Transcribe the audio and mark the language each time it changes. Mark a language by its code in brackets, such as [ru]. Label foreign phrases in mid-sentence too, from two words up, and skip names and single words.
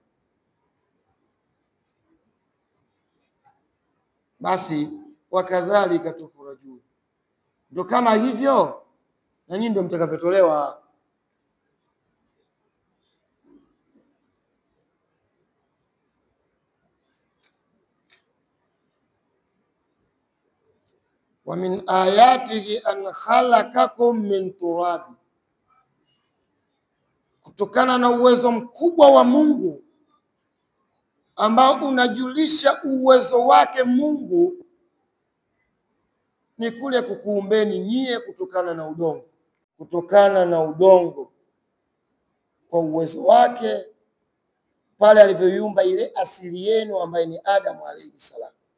[sw] Basi wakadhalika tufurajun, ndio kama hivyo na nyinyi ndio mtakavyotolewa. [ar] وَمِنْ آيَاتِهِ أَنْ خَلَقَكُمْ مِنْ تُرَابٍ, [sw] kutokana na uwezo mkubwa wa Mungu ambao unajulisha uwezo wake Mungu ni kule kukuumbeni nyie kutokana na udongo, kwa uwezo wake pale alivyoiumba ile asili yenu ambaye ni Adamu [ar] عليه السلام.